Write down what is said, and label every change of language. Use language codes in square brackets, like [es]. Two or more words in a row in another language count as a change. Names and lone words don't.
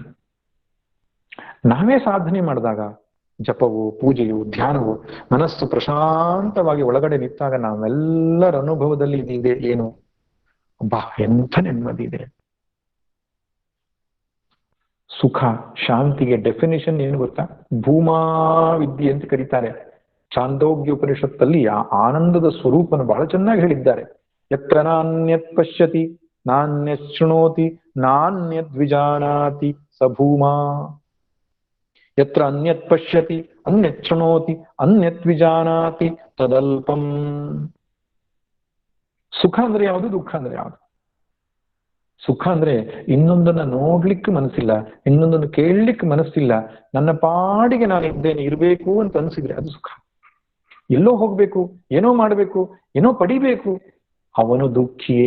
[kn] ನಾವೇ ಸಾಧನೆ ಮಾಡಿದಾಗ, ಜಪವು, ಪೂಜೆಯು, ಧ್ಯಾನವು, ಮನಸ್ಸು ಪ್ರಶಾಂತವಾಗಿ ಒಳಗಡೆ ನಿಂತಾಗ ನಾವೆಲ್ಲರ ಅನುಭವದಲ್ಲಿ ಇದೆ ಏನು? ಎಂಥ ನೆಮ್ಮದಿ ಇದೆ. ಸುಖ ಶಾಂತಿಗೆ ಡೆಫಿನೇಷನ್ ಏನು ಗೊತ್ತಾ? ಭೂಮಾ ವಿದ್ಯೆ ಅಂತ ಕರೀತಾರೆ. ಚಾಂದೋಗ್ಯ ಉಪನಿಷತ್ತಲ್ಲಿ ಆ ಆನಂದದ ಸ್ವರೂಪನ ಬಹಳ ಚೆನ್ನಾಗಿ ಹೇಳಿದ್ದಾರೆ. [sa] ಯತ್ರ ನಾನ್ಯತ್ ಪಶ್ಯತಿ ನಾನ್ಯತ್ ಶೃಣೋತಿ ನಾನ್ಯತ್ ವಿಜಾನಾತಿ ಸ ಭೂಮಾ. ಯತ್ರ ಅನ್ಯತ್ ಪಶ್ಯತಿ ಅನ್ಯತ್ ಶೃಣೋತಿ ಅನ್ಯತ್ ವಿಜಾನಾತಿ ತದಲ್ಪಂ. [kn] ಸುಖ ಅಂದ್ರೆ ಯಾವುದು? ದುಃಖ ಅಂದ್ರೆ ಯಾವುದು? ಸುಖ ಅಂದ್ರೆ ಇನ್ನೊಂದನ್ನ ನೋಡ್ಲಿಕ್ಕೆ ಮನಸ್ಸಿಲ್ಲ, ಇನ್ನೊಂದನ್ನು ಕೇಳಲಿಕ್ಕೆ ಮನಸ್ಸಿಲ್ಲ, ನನ್ನ ಪಾಡಿಗೆ ನಾನು ಇದ್ದೇನೆ, ಇರಬೇಕು ಅಂತ ಅನ್ಸಿದ್ರೆ ಅದು ಸುಖ. ಎಲ್ಲೋ ಹೋಗ್ಬೇಕು, ಏನೋ ಮಾಡ್ಬೇಕು, ಏನೋ ಪಡಿಬೇಕು, ಅವನು ದುಃಖಿಯೇ.